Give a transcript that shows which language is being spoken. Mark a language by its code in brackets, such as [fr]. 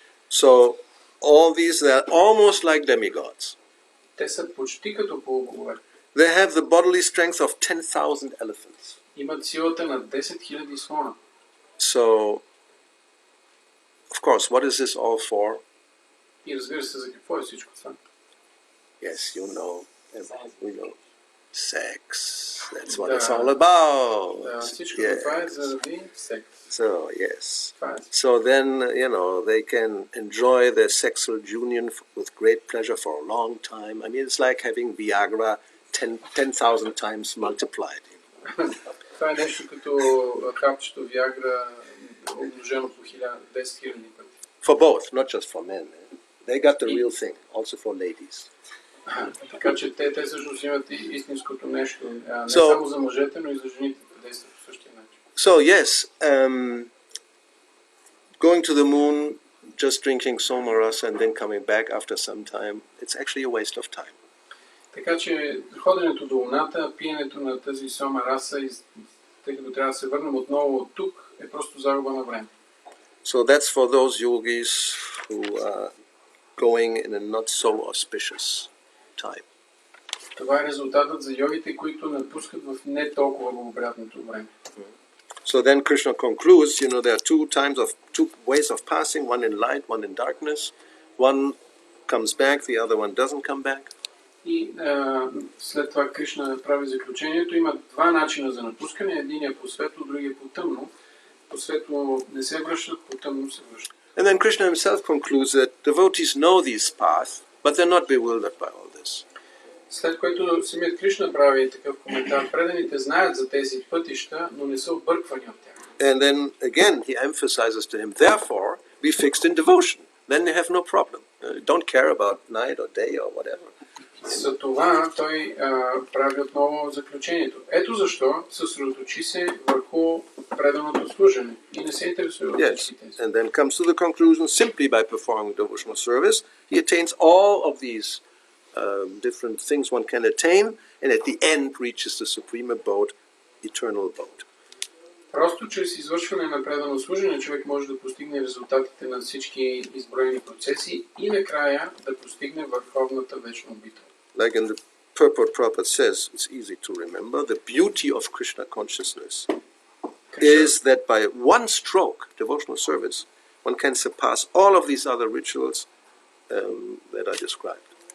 [en] So all these, they're almost like demigods. [bg] Те са почти като полубогове. [en] They have the bodily strength of 10,000 elephants. [bg] Имат силата на 10 000 слона. [en] So, of course, what is this all for? [bg] И разбира се, за какво е всичко това? [en] Yes, you know. We know. Sex. That's what it's all about. [bg] Да, всичко това е заради секс. [en] So, yes. So then, they can enjoy their sexual union with great pleasure for a long time. I mean, it's like having Viagra 10,000 times multiplied. [bg] Това е нещо като хапчето Viagra умножено по 10 000 пъти. [en] For both, not just for men. They got the real thing, also for ladies. [bg] Така че те всъщност имат истинското нещо, не само за мъжете, но и за жените действат по същия начин. [en] So yes, going to the moon, just drinking Soma Rasa and then coming back after some time, it's actually a waste of time. [bg] Така че ходенето до Луната, пиенето на тази Сома Раса, тъй като трябва да се върнем отново от тук, е просто загуба на време. [en] So that's for those yogis who are going in a not so auspicious time. [bg] Това е резултатът за йогите, които напускат в не толкова благоприятното време. [en] So then Krishna concludes, there are two ways of passing, one in light, one in darkness. One comes back, the other one doesn't come back. [bg] И след това Кришна прави заключението. Има два начина за напускане. Единият по светло, другия по тъмно. По светло не се връщат, по тъмно се връщат. [en] And then Krishna himself concludes that devotees know these paths, but they're not bewildered by all this. [bg] След което самият Кришна прави такъв коментар. Преданите знаят за тези пътища, но не са обърквани от тях. [en] And then again he emphasizes to him, therefore, be fixed in devotion. Then you have no problem. Don't care about night or day or whatever. [bg] За това той прави отново заключението. Ето защо съсредоточи се върху преданото служене и не се интересува от всички тези. [en] And then comes to the conclusion, simply by performing devotional service, he attains all of these different things one can attain, and at the end reaches the supreme abode, eternal abode. [bg] Просто чрез извършване на предано служене човек може да постигне резултатите на всички изброени процеси и накрая да постигне върховната вечна обител. [en] Like in the purport Prabhupada says, it's easy to remember, the beauty of Krishna consciousness is that by one stroke, devotional service, one can surpass all of these other rituals that are described.